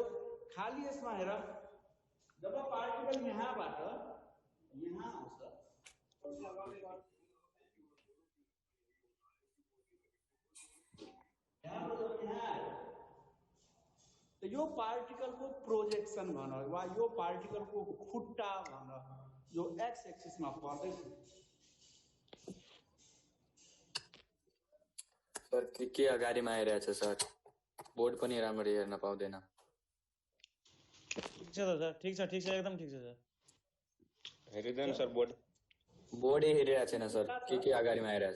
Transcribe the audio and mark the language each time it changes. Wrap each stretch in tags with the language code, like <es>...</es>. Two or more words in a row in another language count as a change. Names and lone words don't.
<ne>खाली यसमा हेर, जब पार्टिकल यहाँबाट यहाँ आउँछ तो यो पार्टिकल को प्रोजेक्शन भन वा यो पार्टिकल को खुट्टा भन जो</ne> <en>x axis</en> <ne>में पर्दैछ। सर के अगाडिमा आइरहेछ सर बोर्ड पनि राम्ररी हेर्न पाउँदैन ठीक छ त सर ठीक छ एकदम ठीक छ सर हेरिदेन सर बोर्ड बोर्डै हेरिरहेको छैन सर के अगाडिमा आइरहेछ</ne>